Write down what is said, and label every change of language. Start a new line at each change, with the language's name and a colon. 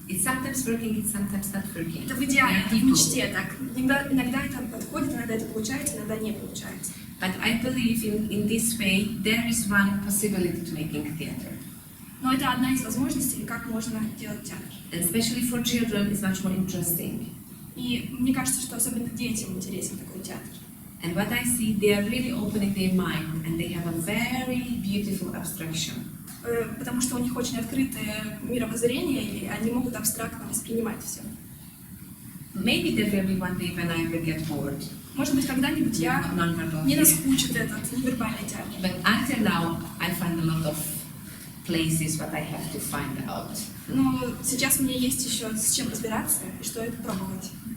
English: It's sometimes working, it's sometimes not working.
Russian: Это в идеале, это в
English: People.
Russian: мечте так. Иногда это подходит, иногда это получается, иногда не получается.
English: But I believe in this way there is one possibility to making theater.
Russian: Но это одна из возможностей, как можно делать театр.
English: And especially for children, it's much more interesting.
Russian: И мне кажется, что особенно детям интересен такой театр.
English: And what I see, they are really opening their mind and they have a very beautiful abstraction.
Russian: Потому что у них очень открытое мировоззрение, и они могут абстрактно воспринимать все.
English: Maybe there will be one day when I will get bored.
Russian: Может быть, когда-нибудь я
English: Non-verbal.
Russian: не наскучит этот невербальный театр.
English: But until now, I find a lot of places what I have to find out.
Russian: Но сейчас у меня есть еще с чем разбираться и что это пробовать.